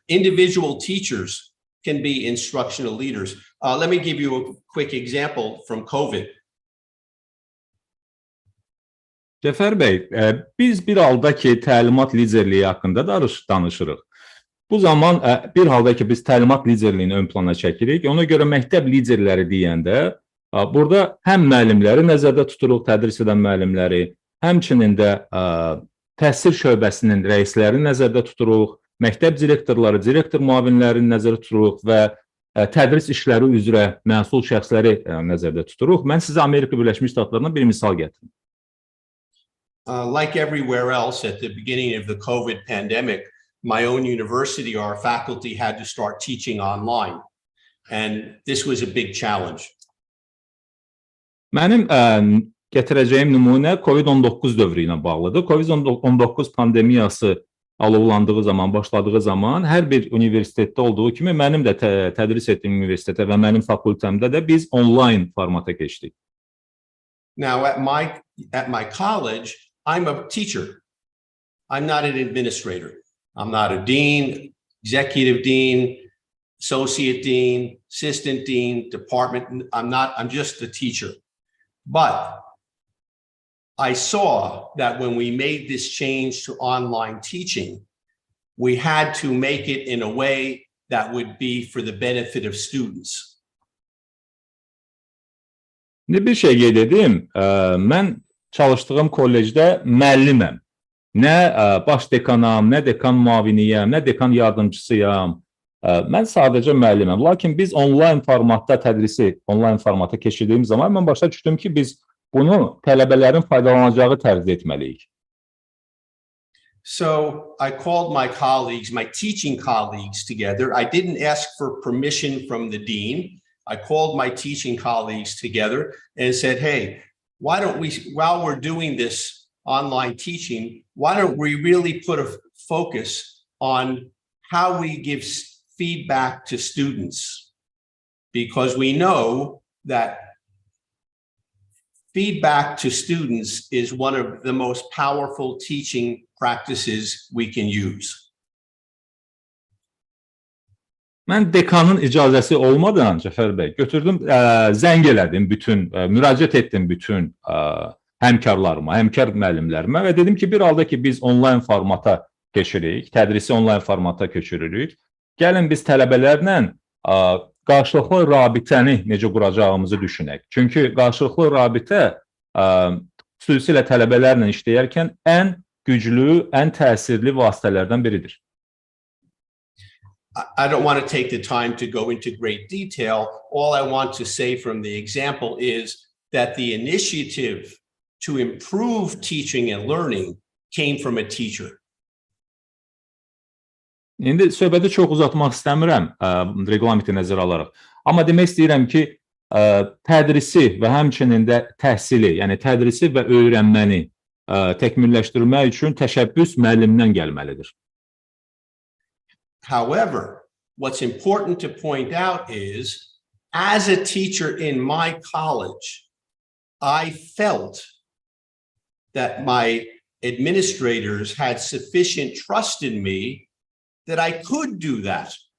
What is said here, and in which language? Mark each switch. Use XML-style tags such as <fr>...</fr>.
<en>Individual teachers can be instructional leaders. Let me give you a quick example from COVID.</en> <az>Cəfər bəy, biz bir halda ki, təlimat liderliyi haqqında danışırıq. Bu zaman bir halda ki, biz təlimat liderliyini ön plana çəkirik. Ona görə məktəb liderləri deyəndə, burada həm müəllimləri nəzərdə tuturuq, tədris edən müəllimləri, həmçinin də təhsil şöbəsinin rəislərini nəzərdə tuturuq, məktəb direktorları, direktor müavinlərini nəzərdə tuturuq və tədris işləri üzrə məsul şəxsləri nəzərdə tuturuq. Mən sizə Amerika Birləşmiş Ştatlarından bir misal gətirim.</az> <en>Like everywhere else at the beginning of the COVID pandemic, my own university, our faculty had to start teaching online. And this was a big challenge.</en> <az>Mənim gətirəcəyim nümunə COVID-19 dövrü ilə bağlıdır. COVID-19 pandemiyası alovlandığı zaman, başladığı zaman hər bir universitetdə olduğu kimi mənim də tədris etdiyim universitetə və mənim fakültəmdə də biz online formata keçdik.</az> <en>Now at my college, I'm a teacher. I'm not an administrator. I'm not a dean, executive dean, associate dean, assistant dean, department. I'm just a teacher. But I saw that when we made this change to online teaching, we had to make it in a way that would be for the benefit of students.</en> <az>Bir şey qeyd edim, mən çalışdığım kollecdə müəlliməm. Nə baş dekanam, nə dekan müaviniyəm, nə dekan yardımcısıyam. Mən sadəcə müəlliməm. Lakin biz onlayn formatda tədrisi, onlayn formata keçirdiyim zaman mən başa düşdüm ki, biz bunu tələbələrin faydalanacağı tərzdə etməliyik.</az> <en>So I called my colleagues, my teaching colleagues together. I didn't ask for permission from the dean. I called my teaching colleagues together and said, hey, why don't we, while we're doing this online teaching, why don't we really put a focus on how we give feedback to students? Because we know that feedback to students is one of the most powerful teaching practices we can use.</en> <az>Mən dekanın icazəsi olmadan Cəfər bəy götürdüm, zəng elədim bütün, müraciət etdim bütün həmkarlarıma, həmkar müəllimlərimə və dedim ki, bir halda ki biz onlayn formata keçirik, tədrisi onlayn formata köçürürük. Gəlin biz tələbələrlə qarşılıqlı rabitəni necə quracağımızı düşünək. Çünki qarşılıqlı rabitə xüsusilə tələbələrlə işləyərkən ən güclü, ən təsirli vasitələrdən biridir.</az> <en>I don't want to take the time to go into great detail. All I want to say from the example is that the initiative to improve teaching and learning came from a teacher.</en> <az>İndi söhbəti çox uzatmaq istəmirəm, reqlamenti nəzərə alaraq. Amma demək istəyirəm ki, tədrisi və həmçinin də təhsili, yəni tədrisi və öyrənməni təkmilləşdirmək üçün təşəbbüs müəllimdən gəlməlidir.</az> <en>However, what's important to point out is, as a teacher in my college, I felt that my administrators had sufficient trust in me that I could do that.</en>